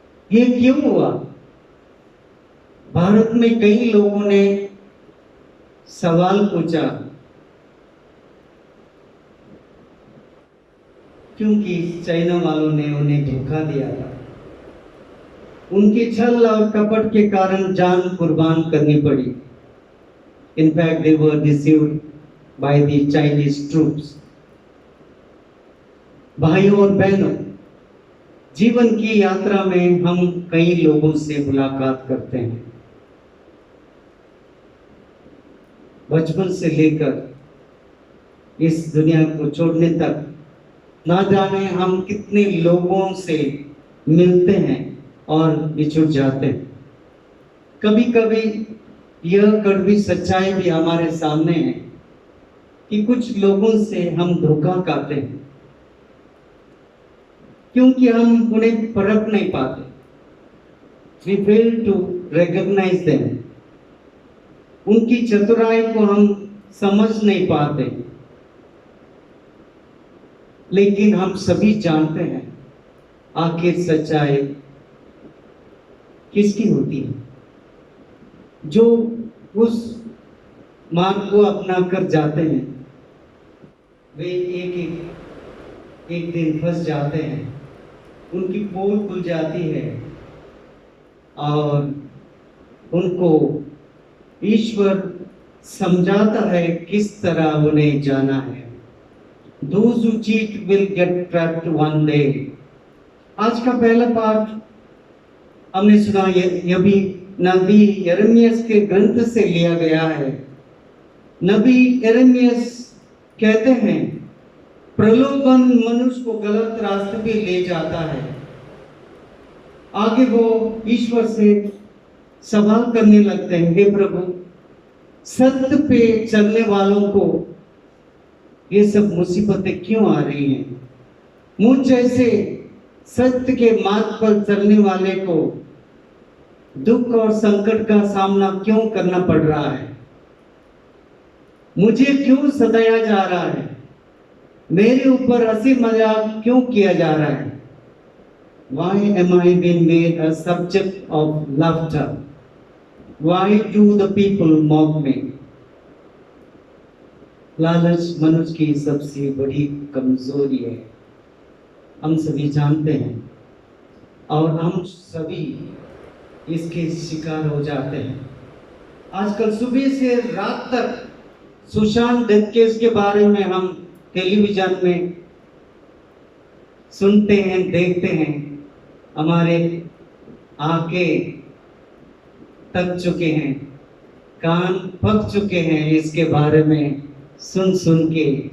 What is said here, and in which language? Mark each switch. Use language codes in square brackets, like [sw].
[hi] ये क्यों हुआ? भारत में कई लोगों ने सवाल पूछा, क्योंकि चाइना वालों ने उन्हें धोखा दिया था। उनके छल और कपट के कारण जान कुर्बान करनी पड़ी। [en] In fact, they were deceived by the Chinese troops. [hi] भाइयों और बहनों, जीवन की यात्रा में हम कई लोगों से मुलाकात करते हैं। बचपन से लेकर इस दुनिया को छोड़ने तक ना जाने हम कितने लोगों से मिलते हैं और बिछुड़ जाते हैं। कभी कभी यह कड़वी सच्चाई भी हमारे सामने है कि कुछ लोगों से हम धोखा खाते हैं, क्योंकि हम उन्हें परख नहीं पाते। [en] We fail to recognize them. [hi] उनकी चतुराई को हम समझ नहीं पाते। लेकिन हम सभी जानते हैं आखिर सच्चाई किसकी होती है। जो उस मार्ग को अपना कर जाते हैं वे एक दिन फंस जाते हैं, उनकी पोल खुल जाती है और उनको ईश्वर समझाता है किस तरह उन्हें जाना है। [en] Those who cheat will get trapped one day. [hi] आज का पहला पाठ हमने सुना, यह भी नबी यिर्मयाह के ग्रंथ से लिया गया है। नबी यिर्मयाह कहते हैं प्रलोभन मनुष्य को गलत रास्ते पे ले जाता है। आगे वो ईश्वर से सवाल करने लगते हैं, हे प्रभु, सत्य पे चलने वालों को ये सब मुसीबतें क्यों आ रही हैं? मुझ जैसे सत्य के मार्ग पर चलने वाले को दुख और संकट का सामना क्यों करना पड़ रहा है? मुझे क्यों सताया जा रहा है? मेरे ऊपर हंसी मजाक क्यों किया जा रहा है? [en] Why am I being made a subject of laughter? Why do the people mock me? [hi] लालच मनुष्य की सबसे बड़ी कमजोरी है, हम सभी जानते हैं और हम सभी इसके शिकार हो जाते हैं। आजकल सुबह से रात तक सुशांत डेथ केस के बारे में हम टेलीविजन में सुनते हैं, देखते हैं, हमारे आंखें थक चुके हैं, कान पक चुके हैं इसके बारे में सुन सुन के।